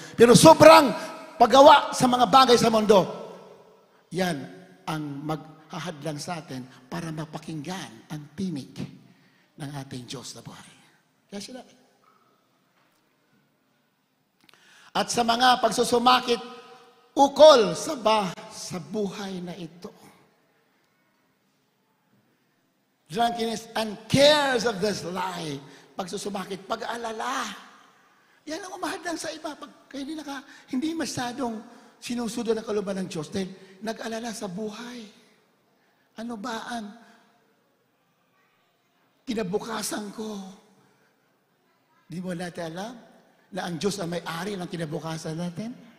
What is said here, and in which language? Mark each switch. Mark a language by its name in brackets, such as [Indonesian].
[Filipino] Pero sobrang paggawa sa mga bagay sa mundo, yan ang maghahadlang sa atin para mapakinggan ang tinig ng ating Diyos na buhay. Kaya sila. At sa mga pagsusumakit ukol sa buhay na ito. [English] Drunkenness and cares of this life. [Filipino] Pagsusumakit, pag-aalala. Yan ang umahadlang sa iba. Kaya hindi masyadong sinusunod ang kalooban ng Diyos dahil nag-alala sa buhay. Ano ba ang kinabukasan ko? Di mo natin alam na ang Diyos ang may-ari ng kinabukasan natin?